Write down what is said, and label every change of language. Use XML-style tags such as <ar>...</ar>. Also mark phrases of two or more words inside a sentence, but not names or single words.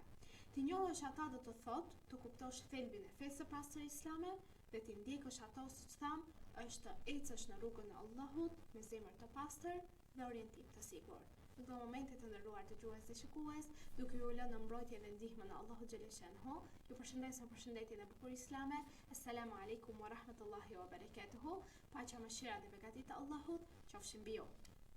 <sq>Ti njohësh ata do të thotë të kuptosh thelbin e fesë së pastër islame dhe ti ndjekësh ato, siç tham, është të ecësh në rrugën e Allahut me zemër të pastër dhe orientim të sigurt. Në këto momente të nderuar dëgjues dhe shikues, duke ju lënë në mbrojtjen dhe ndihmën e Allahut xhaleshanuhu, ju përshëndes me përshëndetjen e bukur islame.</sq> <ar>السلام عليكم ورحمة الله وبركاته.</ar> <sq>Paqja, mëshira dhe begatit e Allahut qofshin mbi ju.</sq>